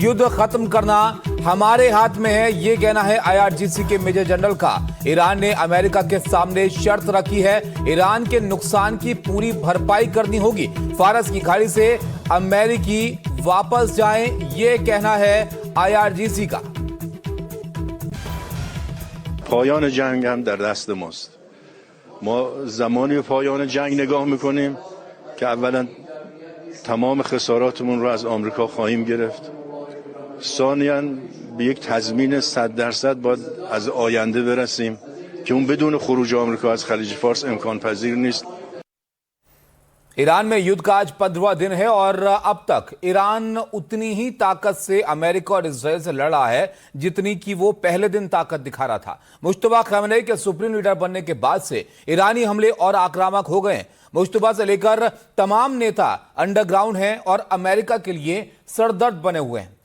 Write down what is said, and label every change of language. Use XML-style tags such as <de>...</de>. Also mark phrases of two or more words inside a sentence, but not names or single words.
<hi>युद्ध खत्म करना हमारे हाथ में है, ये कहना है IRGC के मेजर जनरल का। ईरान ने अमेरिका के सामने शर्त रखी है, ईरान के नुकसान की पूरी भरपाई करनी होगी। फारस की खाड़ी से अमेरिकी वापस जाएं, ये कहना है IRGC का।</hi> <fa>پایان جنگ هم در دست ماست. ما زمانی به پایان جنگ نگاه میکنیم که اولا تمام خساراتمون رو از آمریکا خواهیم گرفت. ثانیاً به یک تضمین 100% باید از آینده برسیم که اون بدون خروج آمریکا از خلیج فارس امکان پذیر نیست.</fa> <hi>ईरान में युद्ध का आज 15वां दिन है और अब तक ईरान उतनी ही ताकत से अमेरिका और इजराइल से लड़ा है जितनी कि वो पहले दिन ताकत दिखा रहा था। मुश्तबा खamenei के सुप्रीम लीडर बनने के बाद से ईरानी हमले और आक्रामक हो गए। मुश्तबा से लेकर तमाम नेता अंडरग्राउंड हैं और अमेरिका के लिए सरदर्द बने हुए हैं।</hi>